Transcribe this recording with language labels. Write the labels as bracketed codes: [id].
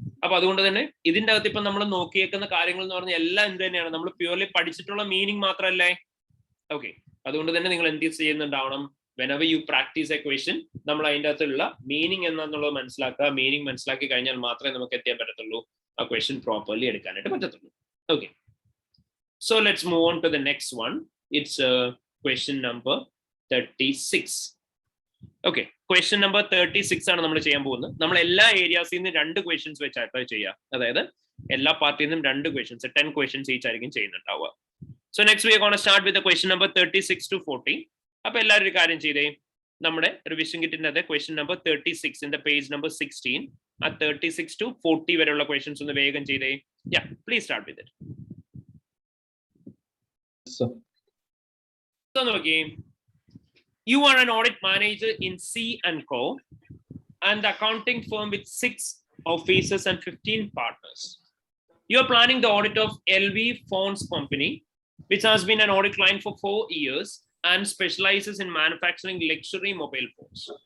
[ml] അപ്പൊ അതുകൊണ്ട് തന്നെ ഇതിന്റെ അകത്ത് ഇപ്പൊ നമ്മൾ നോക്കിയേക്കുന്ന കാര്യങ്ങൾ എന്ന് പറഞ്ഞാൽ എല്ലാം എന്ത് തന്നെയാണ്? നമ്മൾ പ്യൂർലി പഠിച്ചിട്ടുള്ള മീനിങ് മാത്രമല്ലേ? ഓക്കെ, അതുകൊണ്ട് തന്നെ നിങ്ങൾ എന്ത് ചെയ്യുന്നുണ്ടാവണം? [en] whenever you practice a question, [ml] നമ്മൾ അതിന്റെ അകത്തുള്ള മീനിങ് എന്താണെന്നുള്ളത് മനസ്സിലാക്കുക. മീനിങ് മനസ്സിലാക്കി കഴിഞ്ഞാൽ മാത്രമേ നമുക്ക് എത്തിയാൻ പറ്റത്തുള്ളൂ, ആ ക്വസ്റ്റ്യൻ പ്രോപ്പർലി എടുക്കാനായിട്ട് പറ്റത്തുള്ളൂ. [en] Okay, so let's move on to the next one. It's question number 36. [ml] Okay, question number 36 ആണ് നമ്മൾ ചെയ്യാൻ പോകുന്നത്. നമ്മൾ എല്ലാ ഏരിയാസിൽ നിന്നും 2 ക്വസ്റ്റ്യൻസ് വെച്ചായിട്ട് ചെയ്യുക. അതായത് എല്ലാ പാർട്ടിൽ നിന്നും 2 ക്വസ്റ്റ്യൻസ്, 10 ക്വസ്റ്റ്യൻസ് ഈച്ച് ആയിരിക്കും ചെയ്യുന്നുണ്ടാവുക. [en] So next we are going to start with the question number 36 to 40. [ml] അപ്പൊ എല്ലാവരും ഒരു കാര്യം ചെയ്തേ, നമ്മുടെ റിവിഷൻ കിറ്റിന്റെ അകത്ത് question number 36 [en] in the page number 16, [ml] ആ 36 to 40 വരെയുള്ള ക്വസ്റ്റ്യൻസ് ഒന്ന് വേഗം ചെയ്തേ. [en] Yeah, please start with it. So നോക്കിയേ, you are an audit manager in C&Co, and the accounting firm with 6 officers and 15 partners. You are planning the audit of LV Phones Company, which has been an audit client for 4 years and specializes in manufacturing luxury mobile phones.